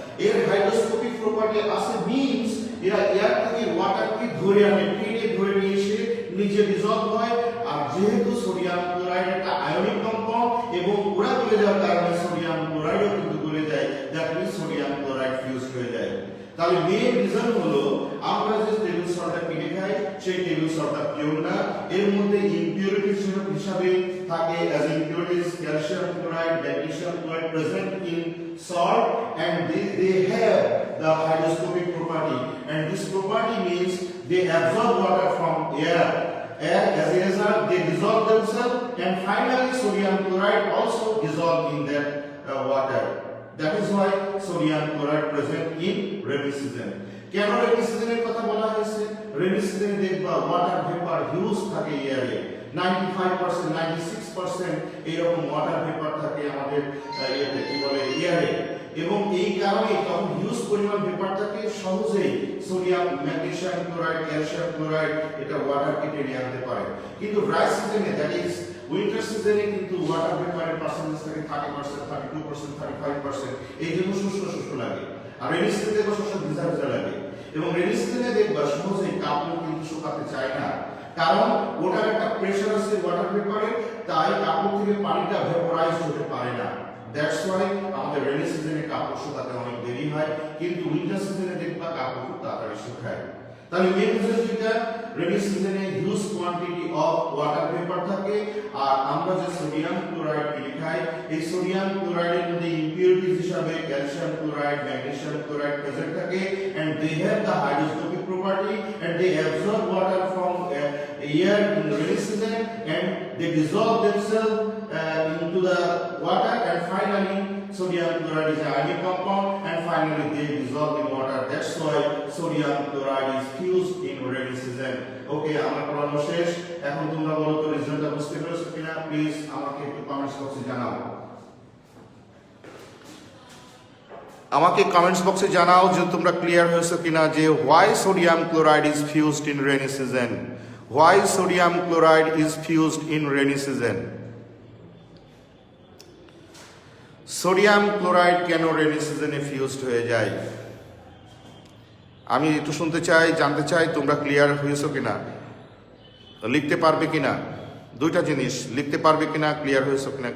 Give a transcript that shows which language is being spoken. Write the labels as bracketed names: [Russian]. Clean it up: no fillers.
[Bangla] এর হাইড্রোস্কোপিক প্রপার্টি আছে, মিন্স এরা এয়ার থেকে ওয়াটারকে ধরে আনে, টেনে ধরে নিয়ে এসে নিচে ডিসলভ হয়। আর যেহেতু সোডিয়াম ক্লোরাইড একটা আয়নিক কম্পাউন্ড এবং ওরা গলে যাওয়ার কারণে সোডিয়াম ক্লোরাইডও কিন্তু গলে যায়, that means sodium chloride fuse হয়ে যায়। তাহলে মেইন রিজন হলো আমরা যে টেবিল সল্টটা কিনে খাই, সেই টেবিল সল্টটা এর মধ্যে ইমপিউরিটিস হিসাবে থাকে [English] as impurities calcium chloride, magnesium chloride present in salt, and they have the hygroscopic property, and this property means they absorb water from air. As a result, they dissolve themselves, and finally sodium chloride also dissolve in that water. That is why sodium chloride present in rainy season. [Bangla] কেন rainy সিজনের কথা বলা হয়েছে? Rainy সিজনে দেখবা water vapour huge থাকে এয়ারে, 95% 96% এরকম water vapour থাকে আমাদের ইয়েতে কি বলে এয়ারে, এবং এই কারণে তখন হিউজ পরিমাণ ভেপার থাকে, সহজেই sodium, magnesium chloride, calcium chloride এটা ওয়াটারকে টেনে আনতে পারে। কিন্তু ড্রাই সিজনে, দ্যাট ইজ উইন্টার সিজনে, কিন্তু ওয়াটার ভেপারের পার্সেন্টেজ থাকে 30%, 32%, 35%, এই জন্য শুষ্ক শুষ্ক লাগে। আর রেনি সিজনে দেখবা শস্য ভিজা ভিজা লাগে, এবং রেনি সিজনে দেখবা সহজেই কাপড় কিন্তু শুকাতে চায় না, কারণ ওটার একটা প্রেসার আছে ওয়াটার ভেপারে, তাই কাপড় থেকে পানিটা ভেপোরাইজ হতে পারে না। দ্যাটস ওয়াই আমাদের রেনি সিজনে কাপড় শুকাতে অনেক দেরি হয়, কিন্তু উইন্টার সিজনে দেখবা কাপড় খুব তাড়াতাড়ি শুকায়। তাহলে মেন রিজন যেটা, রেনি সিজনে huge quantity of water vapour থাকে, আর আমরা যে সোডিয়াম ক্লোরাইড খাই, এই সোডিয়াম ক্লোরাইডের মধ্যে ইমপিউরিটিস হিসাবে calcium chloride, magnesium chloride present থাকে, [English] and they have the hygroscopic property, and they absorb water from air in the rainy season, and they dissolve themselves into the water, and finally sodium chloride is an ionic compound, and finally they dissolve in water. That's why sodium chloride is fused in rainy season. [Bangla] Okay, আমার পড়ানো শেষ। এখন তোমরা বলো তো রিজল্টটা বুঝতে পেরেছো কিনা? প্লিজ আমাকে একটু কমেন্টস বক্সে জানাও। আমাকে কমেন্টস বক্সে জানাও যে তোমরা ক্লিয়ার হয়েছো কিনা, যে [English] why sodium chloride is fused in rainy season. Why sodium chloride is fused in rainy season? [Bangla] Sodium chloride কেন রেনি সিজনে ফিউজড হয়ে যায়? আমি একটু শুনতে চাই, জানতে চাই তোমরা ক্লিয়ার হয়েছো কিনা, লিখতে পারবে কিনা, দুইটা জিনিস লিখতে পারবে কিনা, ক্লিয়ার হয়েছো কিনা?